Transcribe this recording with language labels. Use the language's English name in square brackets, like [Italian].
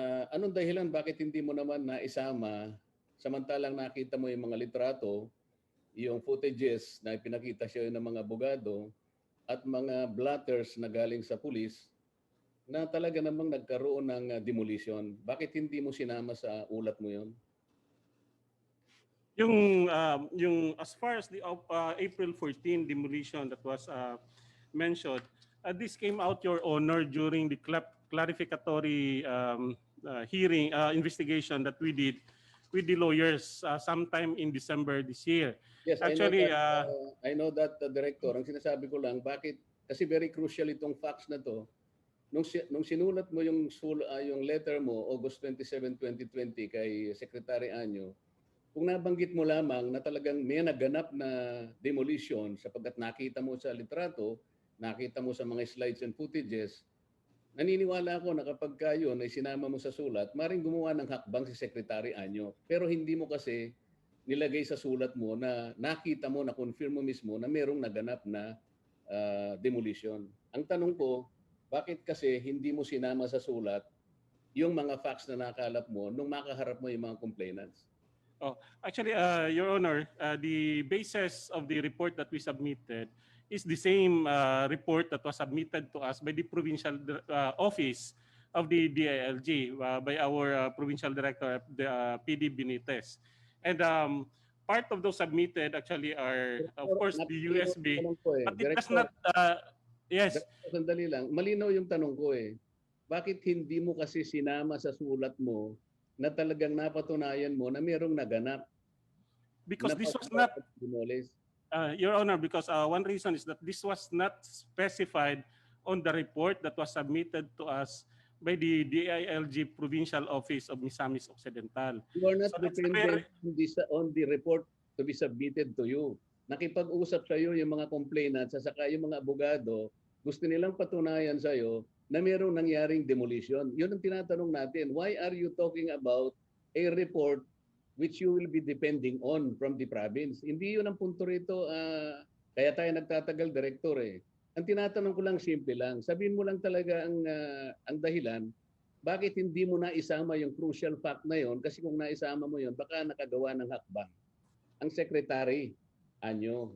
[Filipino] Anong dahilan bakit hindi mo naman naisama samantalang nakita mo yung mga litrato, yung footages na pinakita siya ng mga abogado at mga blotters na galing sa pulis na talaga namang nagkaroon ng demolition? Bakit hindi mo sinama sa ulat mo yon? [English] Yung as far as the April 14 demolition that was mentioned, this came out, Your Honor, during the clarificatory hearing investigation that we did with the lawyers sometime in December this year. Yes, actually, I know that Director. [Filipino] Ang sinasabi ko lang, bakit? Kasi [English] very crucial [Filipino] itong facts na to. Nung sinulat mo yung letter mo, August 27, 2020, kay Secretary Anyo, kung nabanggit mo lamang na talagang may naganap na demolition sapagkat nakita mo sa litrato, nakita mo sa mga [English] slides and footages, [Filipino] naniniwala ako na kapag yun ay sinama mo sa sulat, maring gumawa ng hakbang si Secretary Anyo. Pero hindi mo kasi nilagay sa sulat mo na nakita mo, na confirm mo mismo na merong naganap na demolition. Ang tanong ko, bakit kasi hindi mo sinama sa sulat yung mga facts na nakalap mo nung makaharap mo yung mga complainants? [English] Actually, Your Honor, the basis of the report that we submitted is the same report that was submitted to us by the provincial office of the DILG by our provincial director, PD Benitez. And part of those submitted actually are, of course, the USB. But it does not, yes. [Filipino] Sandali lang, malinaw yung tanong ko eh. Bakit hindi mo kasi sinama sa sulat mo na talagang napatunayan mo na mayroong naganap? [English] Because this was not, Your Honor, because one reason is that this was not specified on the report that was submitted to us by the DILG Provincial Office of Ozamis Occidental. You are not dependent on the report to be submitted to you. [Filipino] Nakipag-usap sa iyo yung mga complainants at saka yung mga abogado, gusto nilang patunayan sa iyo na mayroong nangyaring demolition. Yun ang tinatanong natin. [English] Why are you talking about a report which you will be depending on from the province? [Filipino] Hindi yun ang punto rito. Kaya tayo nagtatagal, Director eh. Ang tinatanong ko lang, simple lang. Sabihin mo lang talaga ang dahilan, bakit hindi mo na isama yung [English] crucial fact [Filipino] na yon? Kasi kung naisama mo yon, baka nakagawa ng hakbang ang Secretary Anyo.